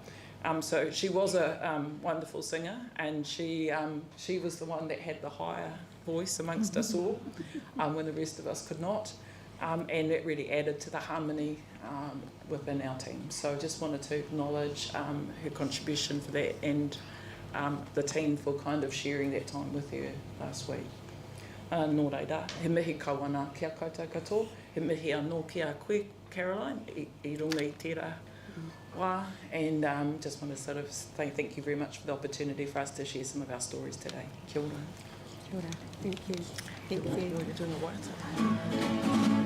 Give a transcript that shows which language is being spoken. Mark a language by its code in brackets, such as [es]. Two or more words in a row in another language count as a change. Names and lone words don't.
[en] So she was a wonderful singer, and she was the one that had the higher voice amongst us all when the rest of us could not. And it really added to the harmony within our team. So I just wanted to acknowledge her contribution for that and the team for kind of sharing that time with her last week. [mi] Nō reira, he mihi kawana kia koutou katoa, he mihi anō kia koe, Caroline, I runga I tērā wā, [en] and just want to sort of say thank you very much for the opportunity for us to share some of our stories today. [mi] Kia ora. Kia ora. [en] Thank you. Thank you. We're doing a waiata.